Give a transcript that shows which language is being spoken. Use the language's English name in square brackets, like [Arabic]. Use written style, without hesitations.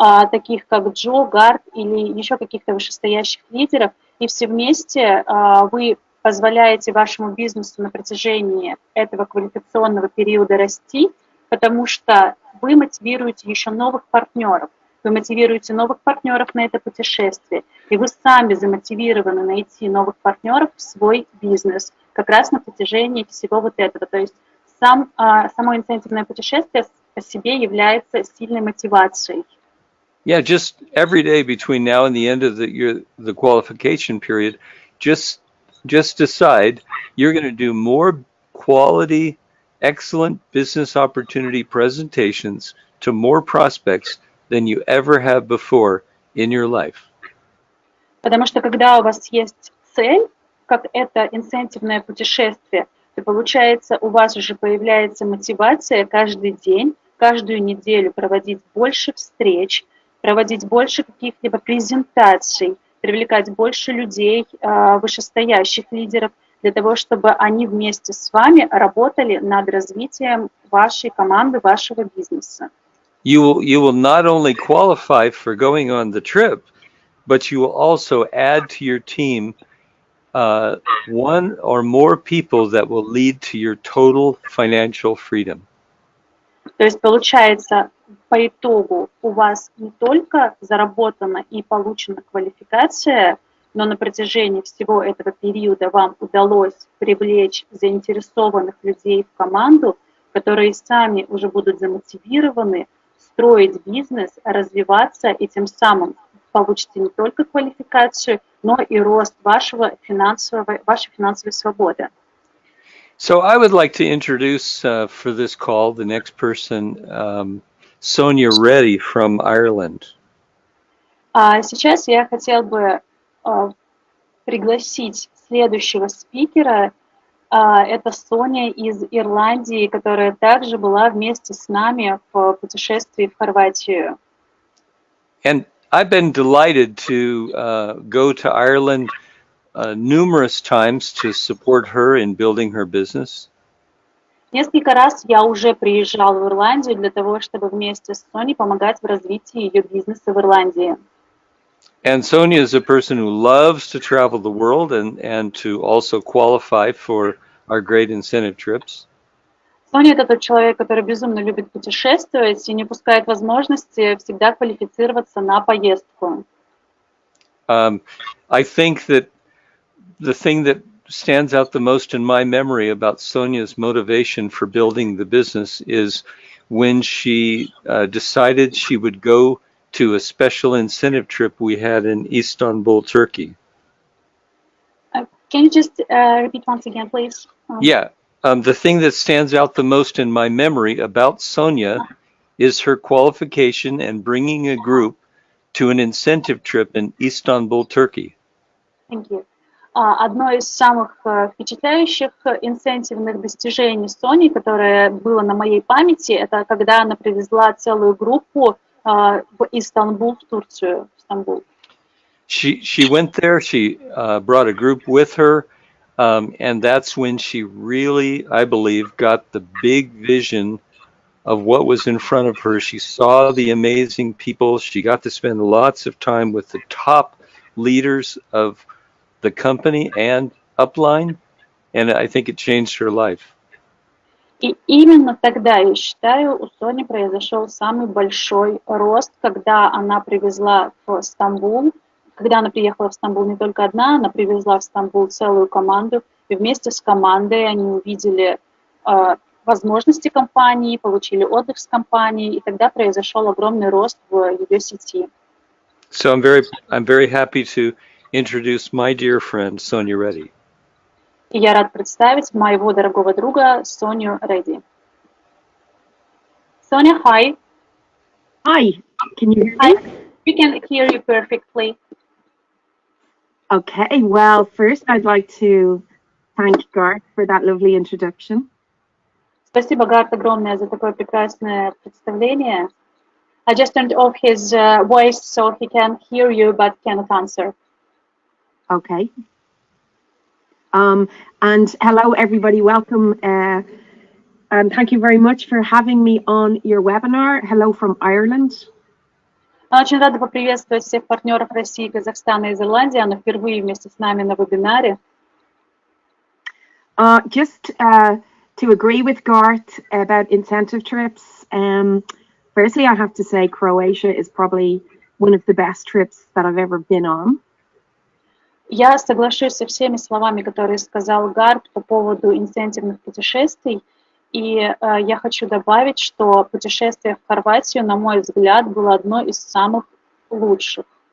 [Russian] таких как Джо, Гарт или еще каких-то вышестоящих лидеров, и все вместе вы позволяете вашему бизнесу на протяжении этого квалификационного периода расти, потому что вы мотивируете еще новых партнеров, вы мотивируете новых партнеров на это путешествие, и вы сами замотивированы найти новых партнеров в свой бизнес, как раз на протяжении всего вот этого. То есть само инцентивное путешествие по себе является сильной мотивацией. [English] Yeah, just every day between now and the end of the qualification period, just decide you're going to do more quality, excellent business opportunity presentations to more prospects than you ever have before in your life. [Russian] Потому что когда у вас есть цель, как это инцентивное путешествие, то получается у вас уже появляется мотивация каждый день, каждую неделю проводить больше встреч, проводить больше каких-либо презентаций, привлекать больше людей, вышестоящих лидеров, для того, чтобы они вместе с вами работали над развитием вашей команды, вашего бизнеса. [English] You will not only qualify for going on the trip, but you will also add to your team one or more people that will lead to your total financial freedom. [Russian] То есть получается, по итогу у вас не только заработана и получена квалификация, но на протяжении всего этого периода вам удалось привлечь заинтересованных людей в команду, которые сами уже будут замотивированы строить бизнес, развиваться и тем самым получите не только квалификацию, но и рост вашей финансовой свободы. [English] So I would like to introduce for this call the next person, Sonia Reddy from Ireland. [Russian] Сейчас я хотел бы пригласить следующего спикера. Это Соня из Ирландии, которая также была вместе с нами в путешествии в Хорватию. [English] And I've been delighted to go to Ireland numerous times to support her in building her business. [Russian] Несколько раз я уже приезжал в Ирландию для того, чтобы вместе с Соней помогать в развитии ее бизнеса в Ирландии. [English] And Sonia is a person who loves to travel the world and to also qualify for our great incentive trips. [Russian] Соня — это тот человек, который безумно любит путешествовать и не упускает возможности всегда квалифицироваться на поездку. [English] I think that the thing that stands out the most in my memory about Sonia's motivation for building the business is when she decided she would go to a special incentive trip we had in Istanbul, Turkey. Can you just repeat once again, please? Yeah. The thing that stands out the most in my memory about Sonia is her qualification and bringing a group to an incentive trip in Istanbul, Turkey. Thank you. [Russian] Одно из самых впечатляющих инцентивных достижений Сони, которое было на моей памяти, это когда она привезла целую группу в Истанбул, в Турцию, в Стамбул. [English] She went there, she brought a group with her, and that's when she really, I believe, got the big vision of what was in front of her. She saw the amazing people. She got to spend lots of time with the top leaders of the company and upline, and I think it changed her life. [Russian] И именно тогда, я считаю, у Сони произошел самый большой рост, когда она привезла в Стамбул, когда она приехала в Стамбул не только одна, она привезла в Стамбул целую команду, и вместе с командой они увидели возможности компании, получили отдых с компанией, и тогда произошел огромный рост в ее сети. [English] So I'm very happy to introduce my dear friend Sonia Reddy. [Russian] И я рад представить моего дорогого друга Соню Редди. [English] Sonia, hi. Hi, can you hear me? Hi. We can hear you perfectly. Okay, well, first I'd like to thank Garth for that lovely introduction. [Russian] Спасибо, Гарт, огромное за такое прекрасное представление. [English] I just turned off his voice so he can hear you but cannot answer. Okay. And hello, everybody. Welcome. And thank you very much for having me on your webinar. Hello from Ireland. [Russian] Очень рада поприветствовать всех партнеров России, Казахстана и Ирландии. Она впервые вместе с нами на вебинаре. [English] Just to agree with Garth about incentive trips. Firstly, I have to say Croatia is probably one of the best trips that I've ever been on. [Russian] Я соглашусь со всеми словами, которые сказал Гарт по поводу инцентивных путешествий. И я хочу добавить, что путешествие в Хорватию, на мой взгляд, было одно из самых лучших.